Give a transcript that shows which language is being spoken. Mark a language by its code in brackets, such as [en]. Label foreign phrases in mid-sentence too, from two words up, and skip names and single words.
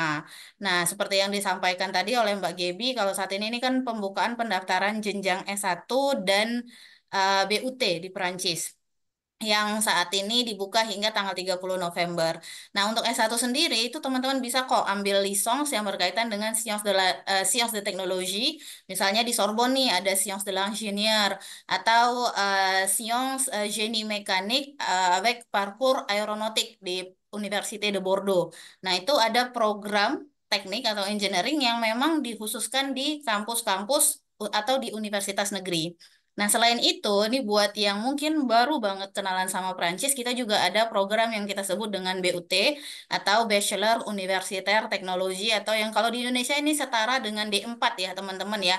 [id] Nah, seperti yang disampaikan tadi oleh Mbak Gebi, kalau saat ini kan pembukaan pendaftaran jenjang S1 dan BUT di Perancis yang saat ini dibuka hingga tanggal 30 November. Nah, untuk S1 sendiri itu teman-teman bisa kok ambil lisons yang berkaitan dengan [fr] Sciences de Technologie. [id] Misalnya di Sorbonne nih ada Sciences de l'Ingénieur atau Sciences Génie Mécanique [fr] avec parcours aéronautique [id] di Université de Bordeaux. Nah, itu ada program teknik atau engineering yang memang dikhususkan di kampus-kampus atau di universitas negeri. Nah, selain itu, ini buat yang mungkin baru banget kenalan sama Prancis, kita juga ada program yang kita sebut dengan BUT atau Bachelor Universitaire Teknologi, atau yang kalau di Indonesia ini setara dengan D4 ya, teman-teman ya.